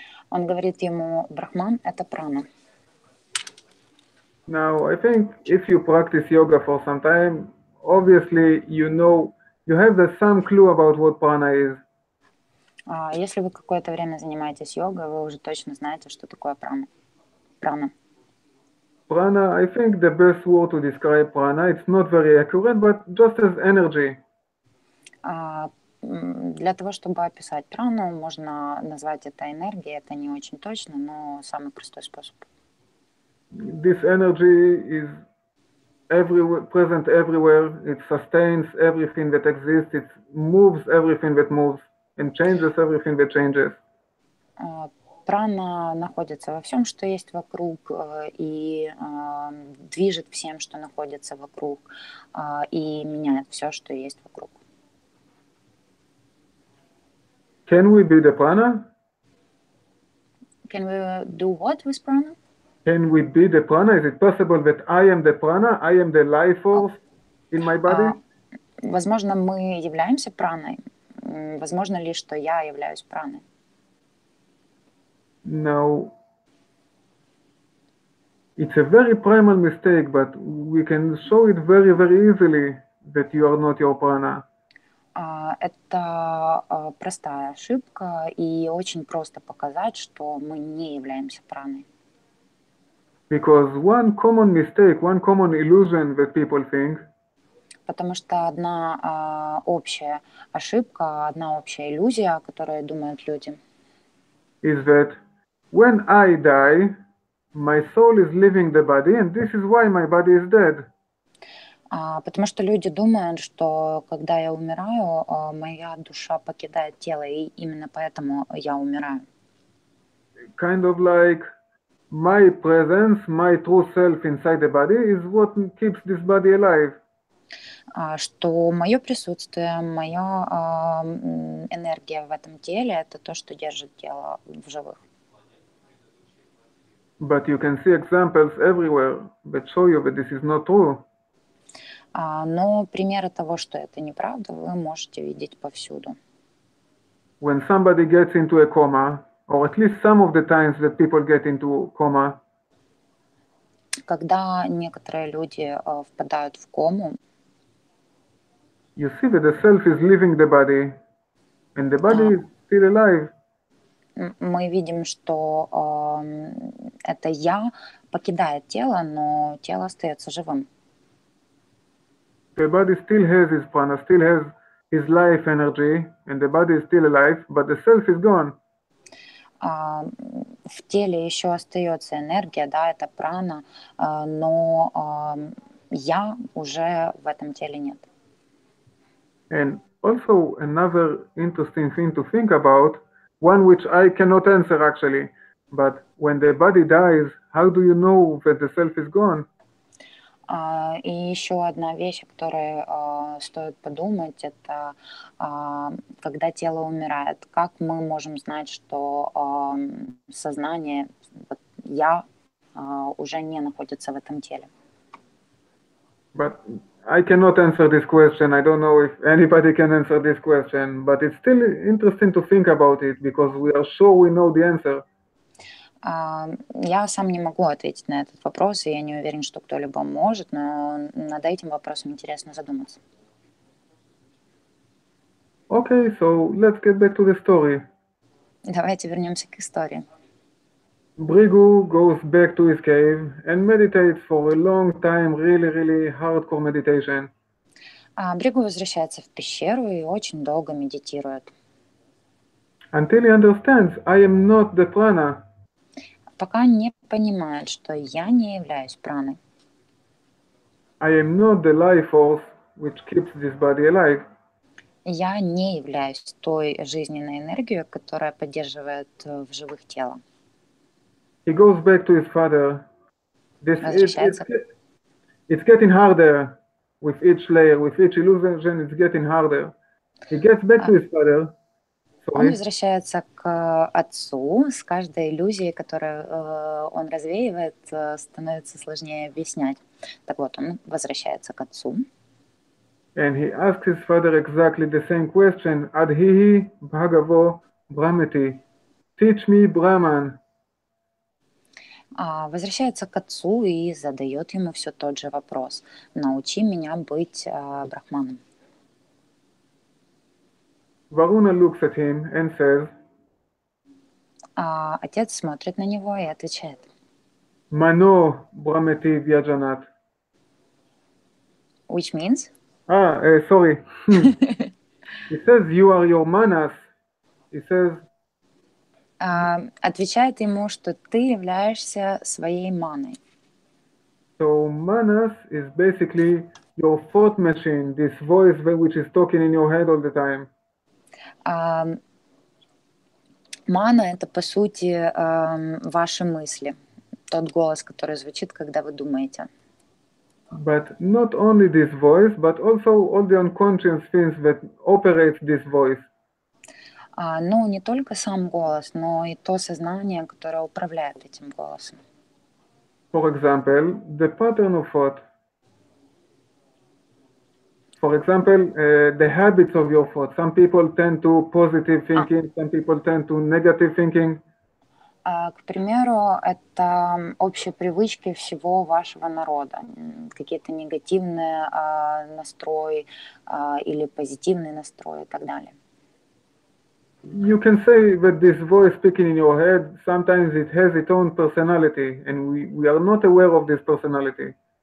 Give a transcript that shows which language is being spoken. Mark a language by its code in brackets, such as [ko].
[ru] Он говорит ему, Брахман — это прана. [en] Now, I think if you practice yoga for some time, obviously you know, you have some clue about what prana is. [ru] Если вы какое-то время занимаетесь йогой, вы уже точно знаете, что такое прана. Прана. [en] Prana, I think the best word to describe prana, it's not very accurate, but just as energy. [ru] Для того, чтобы описать прану, можно назвать это энергией. Это не очень точно, но самый простой способ. [en] This energy is present everywhere. It sustains everything that exists. It moves everything that moves and changes everything that changes. [ru] Прана находится во всем, что есть вокруг, и движет всем, что находится вокруг, и меняет все, что есть вокруг. [en] Can we be the prana? Can we do what with prana? Can we be the prana? Is it possible that I am the prana? I am the life force in my body? [ru] Возможно, мы являемся праной. Возможно ли, что я являюсь праной? [en] No. It's a very primal mistake, but we can show it very, very easily that you are not your prana. [ru] Это простая ошибка, и очень просто показать, что мы не являемся праной. [en] Because one common mistake, one common illusion that people think, [ru] потому что одна общая ошибка, одна общая иллюзия, о которой думают люди, [en] is that when I die, my soul is leaving the body, and this is why my body is dead. [ru] Потому что люди думают, что когда я умираю, моя душа покидает тело, и именно поэтому я умираю. [en] Kind of like my presence, my true self inside the body is what keeps this body alive. [ru] Что мое присутствие, моя энергия в этом теле — это то, что держит тело в живых. [en] But you can see examples everywhere that show you that this is not true. [ru] Но примеры того, что это неправда, вы можете видеть повсюду. [en] When somebody gets into a coma, or at least some of the times that people get into coma, [ru] когда некоторые люди впадают в кому, [en] you see that the self is leaving the body, and the body is still alive. [ru] Мы видим, что это я покидает тело, но тело остается живым. [en] The body still has his prana, still has his life energy, and the body is still alive, but the self is gone. [ru] В теле еще остается энергия, да, это прана, но я уже в этом теле нет. [en] And also another interesting thing to think about, one which I cannot answer actually, but when the body dies, how do you know that the self is gone? [ru] И еще одна вещь, о которой стоит подумать, это когда тело умирает, как мы можем знать, что сознание, вот я, уже не находится в этом теле. [en] But I cannot answer this question. I don't know if anybody can answer this question, but it's still interesting to think about it because we are sure we know the answer. [ru] Я сам не могу ответить на этот вопрос, и я не уверен, что кто-либо может, но над этим вопросом интересно задуматься. [en] Okay, so let's get back to the story. [ru] Давайте вернемся к истории. [en] Brigu goes back to his cave and meditates for a long time, really hardcore meditation. [ru] Бригу возвращается в пещеру и очень долго медитирует. [en] Until he understands, I am not the prana. [ru] Пока не понимает, что я не являюсь праной. [en] I am not the life force which keeps this body alive. [ru] Я не являюсь той жизненной энергией, которая поддерживает в живых тело. [en] He goes back to his father. It's getting harder with each layer, with each illusion, it's getting harder. He gets back to his father, [ru] Он возвращается к отцу. С каждой иллюзией, которую он развеивает, становится сложнее объяснять. Так вот, он возвращается к отцу. [en] And he asks his father exactly the same question. [sa] Adhihi bhagavo brahmati. [en] Teach me Brahman. [ru] Возвращается к отцу и задает ему все тот же вопрос. Научи меня быть брахманом. [en] Varuna looks at him and says, [ru] Отец смотрит на него и отвечает. [sa] Mano brahmati vyajanat. [en] Which means? Sorry. He says, you are your manas. He says, [ru] отвечает ему, что ты являешься своей маной. [en] So manas is basically your thought machine, this voice which is talking in your head all the time. [ru] Мана — это, по сути, ваши мысли, тот голос, который звучит, когда вы думаете. [en] But not only this voice, but also all the unconscious things that operate this voice. [ru] Ну, не только сам голос, но и то сознание, которое управляет этим голосом. [en] For example, the pattern of thought. For example, the habits of your thought. Some people tend to positive thinking, some people tend to negative thinking. [ru] К примеру, это общие привычки всего вашего народа. Какие-то негативные настрои или позитивный настрой и так далее. [en] You can say that this voice speaking in your head, sometimes it has its own personality, and we are not aware of this personality.